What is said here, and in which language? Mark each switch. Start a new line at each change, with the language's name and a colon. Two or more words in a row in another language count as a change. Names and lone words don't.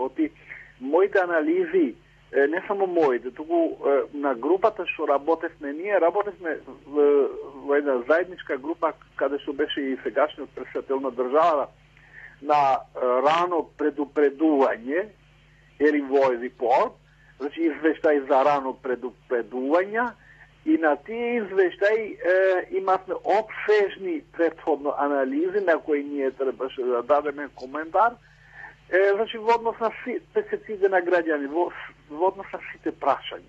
Macedonian: Оти моите анализи, не само моите, туку на групата што работевме, ние работевме во една заедничка група, каде што беше и сегашниот претседател на државата, на рано предупредување,
English: early voice report,
Macedonian: значи извештај за рано предупредување, и на тие извештаи имавме обсежни претходно анализи на кои ние требаше да дадеме коментар, значи во однос на перцепциите на граѓани, во однос на сите прашања.